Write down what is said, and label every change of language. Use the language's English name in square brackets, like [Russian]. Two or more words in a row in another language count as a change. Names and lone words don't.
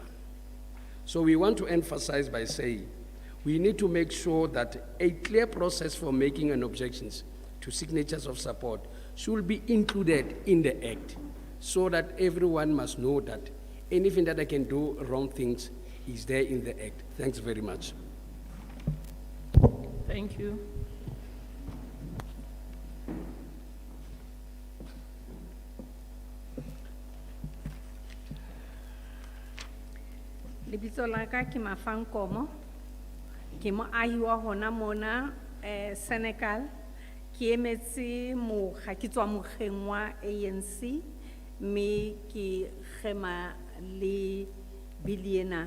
[English] So we want to emphasize by saying we need to make sure that a clear process for making an objections to signatures of support should be included in the Act, so that everyone must know that anything that I can do wrong things is there in the Act. Thanks very much. Thank you. [Southern Sotho] Lebitso la ka ke Mafankomo, ke moahi wa hona mona Senekal, ke emetse mokga ke tswa mokgeng wa ANC mme ke gema le biliena.